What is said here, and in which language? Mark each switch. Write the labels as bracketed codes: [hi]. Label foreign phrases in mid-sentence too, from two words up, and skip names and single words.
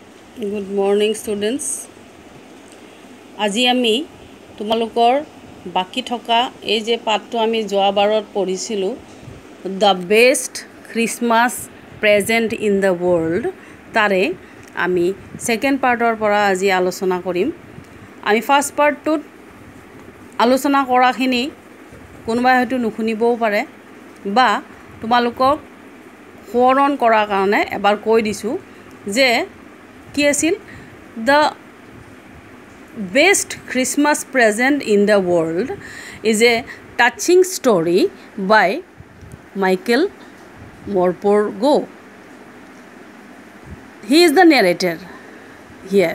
[en] Good morning, students. [as] আজি আমি তোমালোকৰ বাকি থকা এই যে পাঠটো আমি যোৱাবাৰত পঢ়িছিলোঁ The best Christmas present in the world তাৰে আমি [en] second part [as] পৰা আজি আলোচনা কৰিম আমি [en] first part [as] আলোচনা কৰাখিনি কোনোবাই হয়তো নুশুনিবও পাৰে বা তোমালোকক সোঁৱৰণ কৰাৰ কাৰণে এবাৰ কৈ দিছোঁ যে কি আছিল [en] the best Christmas present in the world is a touching story by Michael Morpurgo. He is the narrator here.